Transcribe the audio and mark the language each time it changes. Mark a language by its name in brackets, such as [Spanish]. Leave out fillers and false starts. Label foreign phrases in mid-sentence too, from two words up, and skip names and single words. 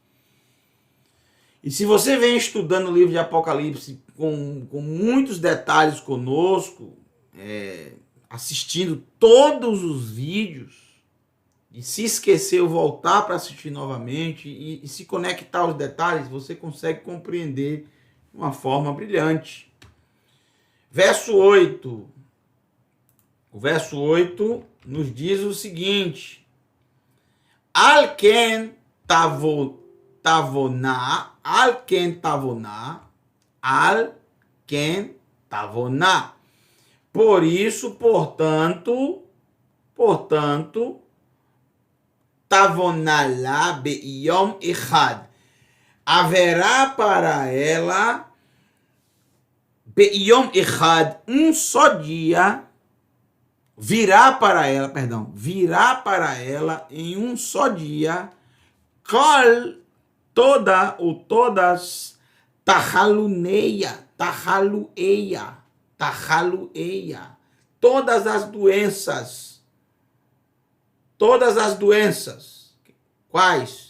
[Portuguese] E se você vem estudando o livro de Apocalipse com muitos detalhes conosco, assistindo todos os vídeos, e se esqueceu, voltar para assistir novamente e se conectar aos detalhes, você consegue compreender de uma forma brilhante. Verso 8. O verso 8 nos diz o seguinte: [Hebrew] על כן תבאנה על כן תבאנה על כן תבאנה. [Portuguese] Por isso, portanto, [Hebrew] תבאנה לה ביום אחד. [Portuguese] Haverá para ela [Hebrew] ביום אחד, [Portuguese] um só dia, virá para ela em um só dia, kol, toda ou todas, tahaluneia, todas as doenças, quais?